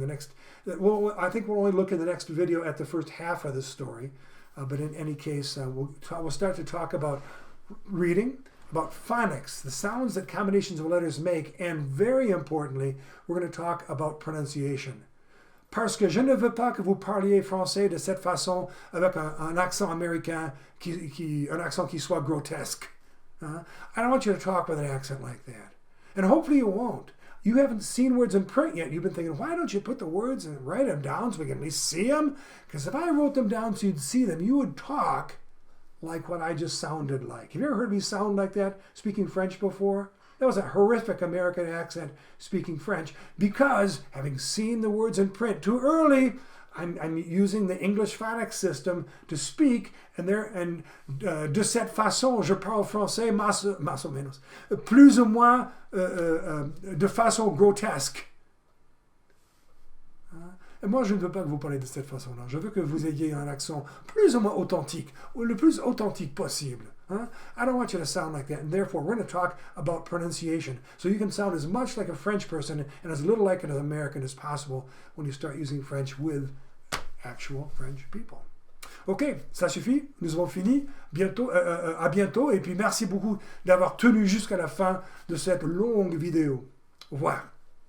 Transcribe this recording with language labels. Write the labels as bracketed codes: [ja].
[en] I think we'll only look in the next video at the first half of the story. But in any case, we'll start to talk about reading, about phonics, the sounds that combinations of letters make, and very importantly, we're going to talk about pronunciation. [fr] Parce que je ne veux pas que vous parliez français de cette façon avec un accent américain, un accent qui soit grotesque. [en] I don't want you to talk with an accent like that. And hopefully you won't. You haven't seen words in print yet. You've been thinking, why don't you put the words and write them down so we can at least see them? Because if I wrote them down so you'd see them, you would talk like what I just sounded like. Have you ever heard me sound like that speaking French before? That was a horrific American accent speaking French because having seen the words in print too early, I'm using the English phonics system to speak, and [fr] de cette façon, je parle français más ou menos, plus ou moins de façon grotesque. Et moi, je ne veux pas que vous parliez de cette façon-là. Je veux que vous ayez un accent plus ou moins authentique, ou le plus authentique possible. [en] I don't want you to sound like that, and therefore we're going to talk about pronunciation. So you can sound as much like a French person and as little like an American as possible when you start using French with actual French people. [fr] Ok, ça suffit, nous avons fini. À bientôt, et puis merci beaucoup d'avoir tenu jusqu'à la fin de cette longue vidéo. Au revoir.